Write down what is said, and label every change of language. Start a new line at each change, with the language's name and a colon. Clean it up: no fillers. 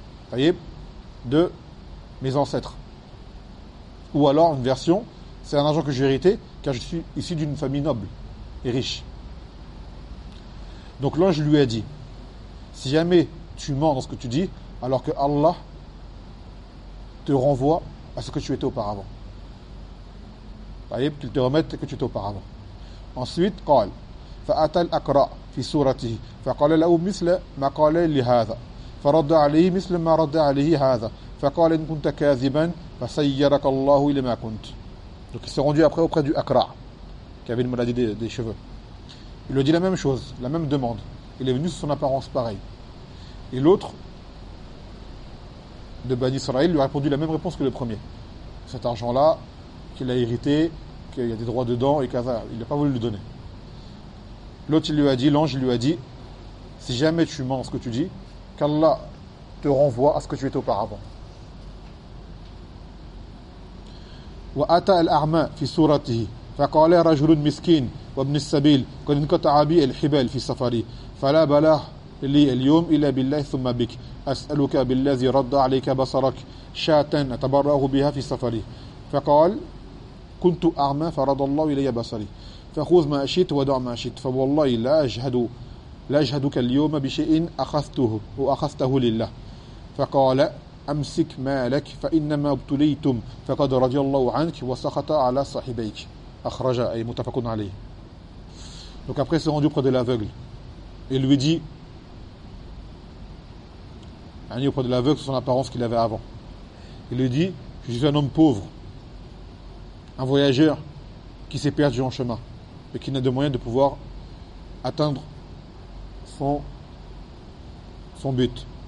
French: Voyez, de mes ancêtres. Ou alors une version, c'est un argent que j'ai hérité car je suis issu d'une famille noble et riche. Donc l'ange lui a dit, si jamais tu mens dans ce que tu dis, alors que Allah te renvoie à ce que tu étais auparavant. Voyez, qu'il te remette ce que tu étais auparavant.
Arabic: Ensuite, قال فأتى الأقرع في صورته فقال له مثل ما قال لي هذا فرد عليه مثل ما رد عليه هذا فقال إن كنت كاذبا فسيرك الله لما كنت.
French: Donc il s'est rendu après auprès du Akra, qui avait une maladie des cheveux. Il lui a dit la même chose, la même demande. Il est venu sous son apparence pareille. Et l'autre, de Bani Israël, lui a répondu la même réponse que le premier. Cet argent-là, qu'il a hérité, qu'il y a des droits dedans, et qu'il n'a pas voulu le donner. L'autre, il lui a dit, l'ange lui a dit, si jamais tu mens ce que tu dis, qu'Allah te renvoie à ce que tu étais auparavant.
Arabic: وأتى الأعمى في صورته فقال رجل مسكين وابن السبيل قد انقطع بي الحبال في سفري فلا بلا لي اليوم إلا بالله ثم بك أسألك بالذي رد عليك بصرك شاة أتبرأ بها في سفري فقال كنت أعمى فرد الله إلي بصري فخذ ما شئت ودع ما شئت فوالله لا أجهدك اليوم بشيء أخذته وأخذته لله فقال أمسك مالك فإنما ابتليتم فقد رضي الله عنك وسخط على صاحبيك أخرجا أي متفق عليه.
French: Donc après il s'est rendu auprès de l'aveugle et lui dit, auprès de l'aveugle, c'est son apparence qu'il avait avant, il lui dit, je suis un homme pauvre, un voyageur qui s'est perdu en chemin et qui n'a de moyen de pouvoir atteindre son but.